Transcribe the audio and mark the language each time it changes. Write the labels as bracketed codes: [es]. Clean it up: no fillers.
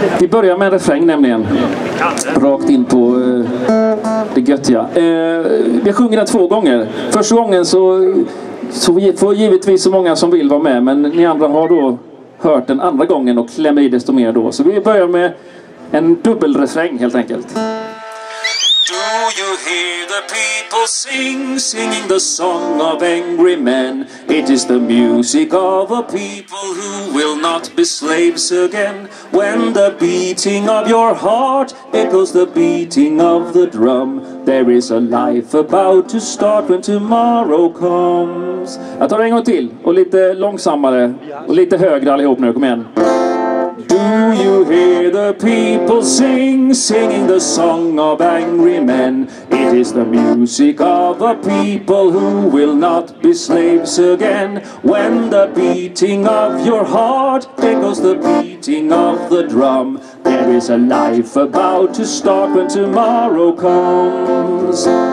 [sv] Vi börjar med en refräng nämligen. Rakt in på det göttiga. Jag sjunger den 2 gånger. Första gången så får givetvis så många som vill vara med. Men ni andra har då hört den andra gången och klämmer i desto mer då. Så vi börjar med en dubbelrefräng helt enkelt. [en] Do you hear the people singing the song of angry men? It is the music of a people who will not be slaves again. When the beating of your heart echoes the beating of the drum, there is a life about to start when tomorrow comes. [sv] Jag tar en gång till, och lite långsammare, och lite högre allihop nu, kom igen. [en] Do you hear the people singing the song of angry men? It is the music of a people who will not be slaves again. When the beating of your heart echoes the beating of the drum, there is a life about to start when tomorrow comes.